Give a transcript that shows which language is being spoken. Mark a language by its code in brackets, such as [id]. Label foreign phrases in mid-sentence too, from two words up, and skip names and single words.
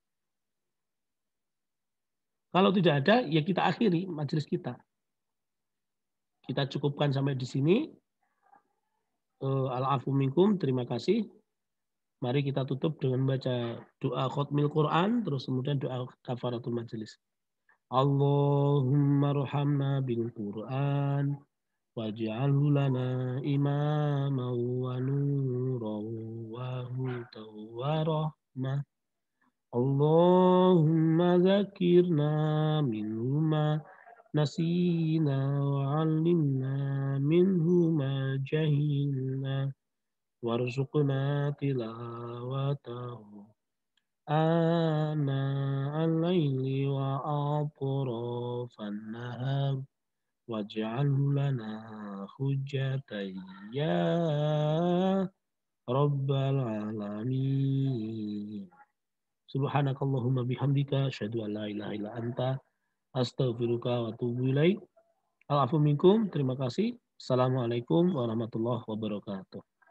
[id] Kalau tidak ada, ya kita akhiri majelis kita. Kita cukupkan sampai di sini. [ar] العفو منكم, [id] terima kasih. Mari kita tutup dengan baca doa [ar] ختم القرآن, [id] terus kemudian doa [ar] كفارة المجلس. اللهم ارحمنا بالقرآن واجعله لنا إماما ونورا وهدى ورحمة. اللهم ذكرنا منه ما نسينا وعلمنا منه ما جهلنا. وارزقنا تلاوته آناء الليل وأطراف النهار واجعله لنا حجة يا رب العالمين. سبحانك اللهم وبحمدك أشهد أن لا إله إلا أنت أستغفرك وأتوب إليك. العفو منكم. [id] Terima kasih. [ar] السلام عليكم ورحمة الله وبركاته.